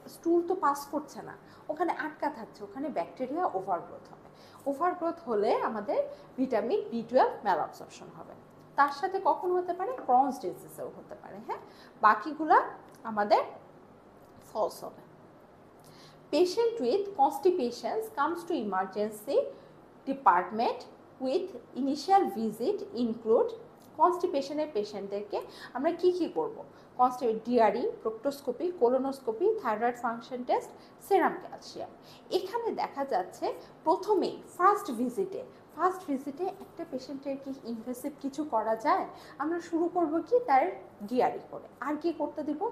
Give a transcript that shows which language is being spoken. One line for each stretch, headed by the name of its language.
Bangla: স্টুল তো পাস করছে না, ওখানে আটকা থাকছে, ওখানে ব্যাকটেরিয়া ওভারগ্রোথ হবে। ওভারগ্রোথ হলে আমাদের ভিটামিন বি12 ম্যালঅ্যাবসর্পশন হবে। তার সাথে কখন হতে পারে? ক্রনস ডিজিজেও হতে পারে, হ্যাঁ, বাকিগুলা আমাদের ফলস হবে।
English: Patient with constipation comes to emergency department with initial visit include,
Bangla: কনস্টিপেশনের পেশেন্টদেরকে আমরা কি কি করব?
English: DRE, proctoscopy, colonoscopy, thyroid function test, serum calcium.
Bangla: এখানে দেখা যাচ্ছে প্রথমেই ফার্স্ট ভিজিটে একটা পেশেন্টের কি ইনভেসিভ কিছু করা যায়? আমরা শুরু করব কি তার ডিআরই করে, আর কি করতে দিব?